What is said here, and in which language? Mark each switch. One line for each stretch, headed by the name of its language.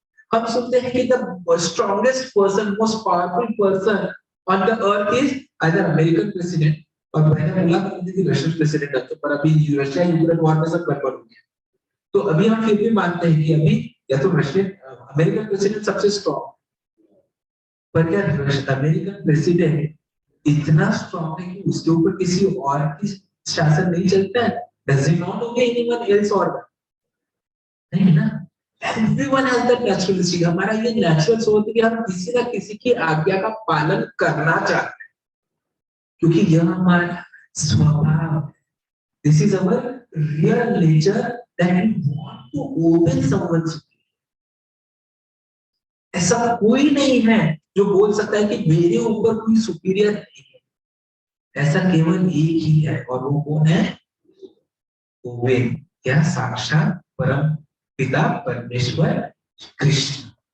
Hindi: हम सुनते हैं कि
English: the strongest person, most powerful person on the earth is either American president,
Hindi: और मैंने बोला कि रशियन प्रेसिडेंट है, तो पर अभी रशिया यूक्रेन वॉर में सब गड़बड़ हो गया, तो अभी हम फिर भी मानते हैं कि अभी या तो रशियन अमेरिकन प्रेसिडेंट सबसे स्ट्रॉन्ग, पर क्या अमेरिकन प्रेसिडेंट इतना स्ट्रॉन्ग है कि उसके ऊपर किसी और की शासन नहीं चलता है?
English: Does he not obey anyone else or
Hindi: नहीं ना?
English: Everyone has that natural instinct.
Hindi: हमारा ये नेचुरल सोच है कि हम किसी ना किसी की आज्ञा का पालन करना चाहते हैं, क्योंकि यह हमारा स्वभाव है।
English: This is our real nature that we want to obey someone's.
Hindi: ऐसा कोई नहीं है जो बोल सकता है कि मेरे ऊपर कोई सुपीरियर नहीं है, ऐसा केवल एक ही है, और वो कौन है? वो वे क्या? साक्षात परम पिता परमेश्वर कृष्ण।